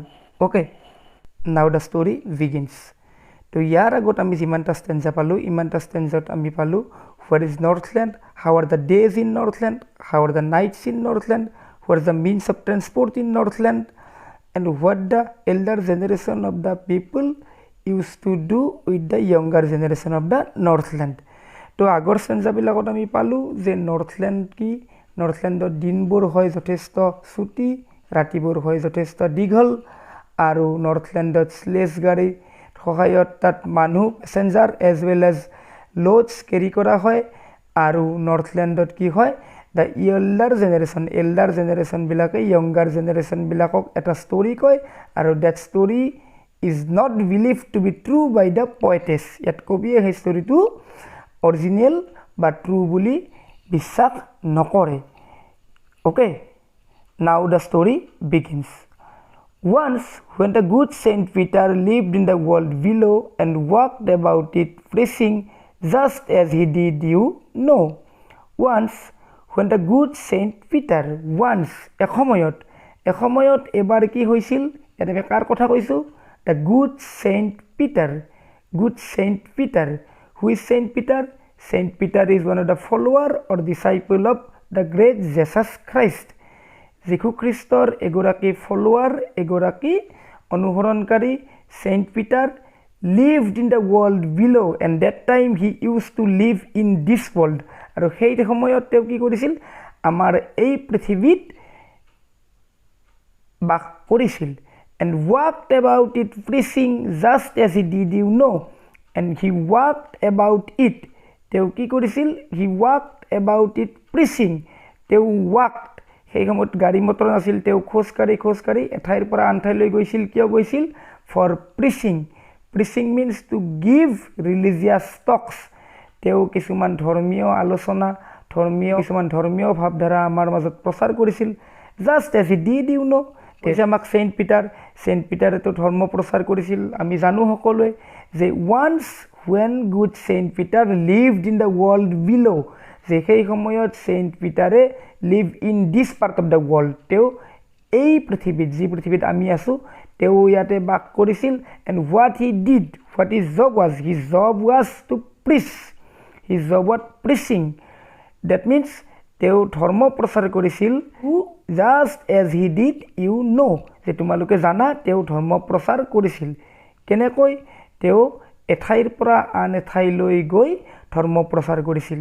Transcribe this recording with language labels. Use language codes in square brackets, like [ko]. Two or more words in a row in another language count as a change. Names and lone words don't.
[en] Okay, now the story begins. [as] তো ইয়াৰ আগত আমি যিমানটা ষ্টেঞ্জা পালোঁ, ইমানটা ষ্টেঞ্জাত আমি পালোঁ [en] what is Northland, how are the days in Northland, how are the nights in Northland, what is the means of transport in Northland, and what the elder generation of the people used to do with the younger generation of the Northland. [as] তো আগৰ ষ্টেঞ্জাবিলাকত আমি পালোঁ যে নৰ্থলেণ্ড কি, নৰ্থলেণ্ডত দিনবোৰ হয় যথেষ্ট চুটি, ৰাতিবোৰ হয় যথেষ্ট দীঘল, আৰু নৰ্থলেণ্ডত স্লেজ গাড়ীৰ সহায়ত তাত মানুহ [en] passenger as well as loads carry [as] কৰা হয়। আৰু নৰ্থলেণ্ডত কি হয়, [en] the elder [as] জেনেৰেশ্যনবিলাকে য়ংগাৰ জেনেৰেশ্যনবিলাকক এটা ষ্টৰি কয়, আৰু [en] that story is not believe to be true by the poetess. [as] ইয়াত কবিয়ে সেই ষ্টৰিটো অৰিজিনেল বা ট্ৰু বুলি বিশ্বাস নকৰে। [en] Okay, now the story begins. Once when the good Saint Peter lived in the world below and walked about it preaching just as he did you know. Once when the good Saint Peter, once [as] এসময়ত এবাৰ কি হৈছিল? এনেকৈ কাৰ কথা কৈছোঁ? [en] The good Saint Peter. Good Saint Peter. Who is Saint Peter? Saint Peter is one of the follower or disciple of the great Jesus Christ. [as] যীশু খ্ৰীষ্টৰ এগৰাকী ফলোৱাৰ, এগৰাকী অনুসৰণকাৰী [en] Saint Peter lived in the world below and that time he used to live in this world. [as] আৰু সেই সময়ত তেওঁ কি কৰিছিল? আমাৰ এই পৃথিৱীত বাস কৰিছিল। [en] And walked about it preaching just as he did you know. And he walked about it. [as] তেওঁ কি কৰিছিল? [en] He walked about it preaching. [as] তেওঁ walked, সেই সময়ত গাড়ী মটৰ নাছিল, তেওঁ খোজকাঢ়ি এঠাইৰ পৰা আন ঠাইলৈ গৈছিল। কিয় গৈছিল? [en] for preaching. preaching means to give religious talks. [as] তেওঁ কিছুমান ধৰ্মীয় আলোচনা, কিছুমান ধৰ্মীয় ভাৱধাৰা আমাৰ মাজত প্ৰচাৰ কৰিছিল। [en] just as he did you know'. [as] তেতিয়া আমাক চেইণ্ট পিটাৰেতো ধৰ্ম প্ৰচাৰ কৰিছিল। আমি জানো সকলোৱে যে [en] ওৱান্স when good Saint Peter lived in the world below, [as] যে সেই সময়ত চেইণ্ট পিটাৰে [en] live in this part of the world, [as] তেওঁ এই পৃথিৱীত, যি পৃথিৱীত আমি আছোঁ, তেওঁ ইয়াতে বাস কৰিছিল। [en] And what he did, what is job was, his job was to preach, his job was preaching. that means [as] তেওঁ ধৰ্ম প্ৰচাৰ কৰিছিল, [en] just as he did you know', [as] যে তোমালোকে জানা তেওঁ ধৰ্ম প্ৰচাৰ কৰিছিল। কেনেকৈ? তেওঁ এঠাইৰ পৰা আন এঠাইলৈ গৈ ধৰ্ম প্ৰচাৰ কৰিছিল।